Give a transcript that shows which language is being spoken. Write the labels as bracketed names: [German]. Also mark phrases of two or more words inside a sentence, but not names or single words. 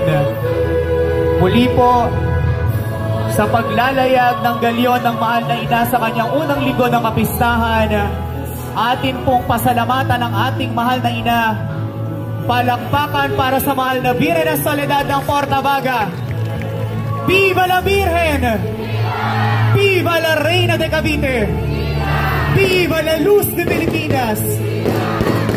[Filipino] Muli po, sa paglalayag ng galyon ng mahal na ina sa kanyang unang linggo ng kapistahan, atin pong pasalamatan ang ating mahal na ina. Palakpakan para sa mahal na Birhen ng Soledad ng Portabaga. [Spanish] Viva la Virgen! Viva la Reina de Cavite! Viva la Luz de Pilipinas!